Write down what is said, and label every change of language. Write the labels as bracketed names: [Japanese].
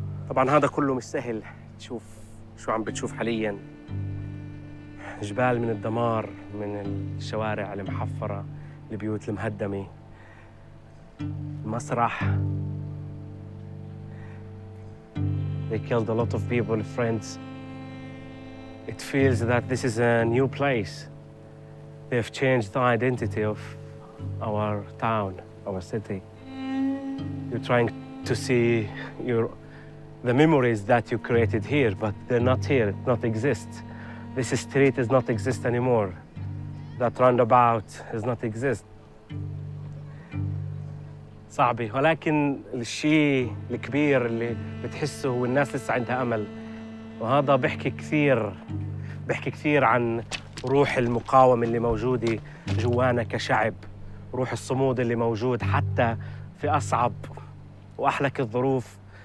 [Arabic] طبعا هذا كله مش سهل. تشوف شو عم بتشوف حاليا، جبال من الدمار، من الشوارع المحفرة، البيوت المهدمة، المسرح. [English] They killed a lot of people, friends. It feels that this is a new place. They've changed the identity of our town, our city. You're trying to see the memories that you created here, but they're not here, it not exist. This street does not exist anymore. That roundabout does not exist. [Arabic] صعبي، ولكن الشيء الكبير اللي بتحسه هو الناس لسه عندها أمل، وهذا بحكي كثير، بحكي كثير عن روح المقاومة اللي موجودة جوانا كشعب، روح الصمود اللي موجود حتى في أصعب وأحلك الظروف.